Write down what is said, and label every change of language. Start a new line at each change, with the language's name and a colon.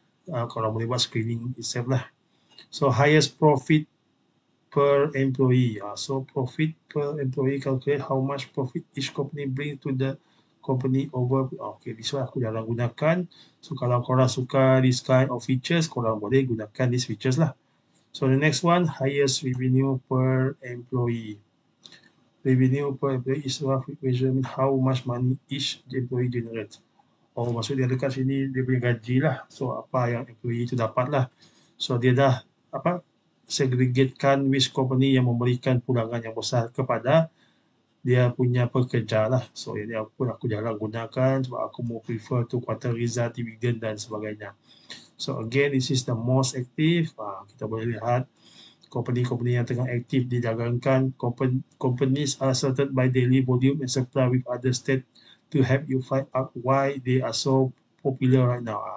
Malay: Korang boleh buat
English: screening itself
Malay: lah.
English: So highest profit per employee. So profit per employee, calculate how much profit each company bring to the company over. Okay, this one
Malay: aku jarang gunakan. So kalau korang suka
English: this kind of features,
Malay: korang boleh gunakan
English: these features
Malay: lah.
English: So the next one, highest revenue per employee. Revenue per employee is rough measurement how much money each employee generate.
Malay: Maksud dia dekat sini dia punya gaji lah. So apa yang employee itu dapat lah. So dia dah segregatekan which company yang memberikan pulangan yang besar kepada dia punya pekerja lah. So ini aku jarang gunakan sebab aku mau
English: prefer to quarter result,
Malay: dividend dan sebagainya.
English: So again, this is the most active.
Malay: Kita boleh lihat company-company yang tengah aktif didagangkan.
English: Companies are sorted by daily volume and supply with other state to help you find out why they are so popular right now.